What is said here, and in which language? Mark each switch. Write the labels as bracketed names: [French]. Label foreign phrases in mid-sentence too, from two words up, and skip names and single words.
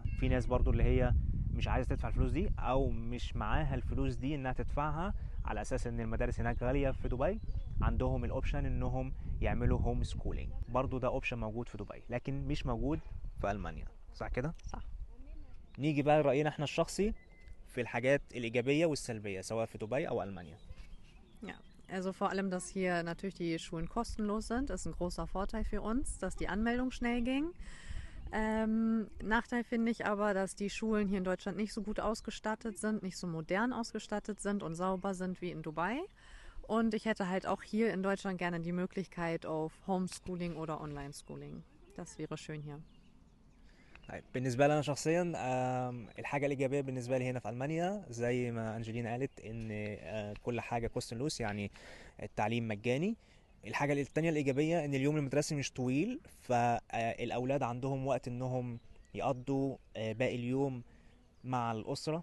[Arabic] في ناس برضو اللي هي مش عايزة تدفع الفلوس دي او مش معاها الفلوس دي انها تدفعها، على اساس ان المدارس هناك غالية في دبي، عندهم الاوبشن انهم يعملوا [English] home schooling. [Arabic] برضو ده اوبشن موجود في دبي لكن مش موجود في المانيا، صح كده؟ صح. نيجي بقى لرأينا احنا الشخصي في الحاجات الإيجابية والسلبية سواء في دبي أو ألمانيا. [German] Ja, also vor allem, dass hier natürlich die Schulen kostenlos sind, ist ein großer Vorteil für uns, dass die Anmeldung schnell ging. Nachteil finde ich aber, dass die Schulen hier in Deutschland nicht so gut ausgestattet sind, nicht so modern ausgestattet sind und sauber sind wie in Dubai. Und ich hätte halt auch hier in Deutschland gerne die Möglichkeit auf Homeschooling oder Online-Schooling. Das wäre schön hier. [Arabic] طيب بالنسبة لي أنا شخصيا الحاجة الإيجابية بالنسبة لي هنا في ألمانيا زي ما أنجلينا قالت إن كل حاجة كوستنلوس، يعني التعليم مجاني. الحاجة التانية الإيجابية إن اليوم المدرسي مش طويل، فالأولاد عندهم وقت إنهم يقضوا باقي اليوم مع الأسرة.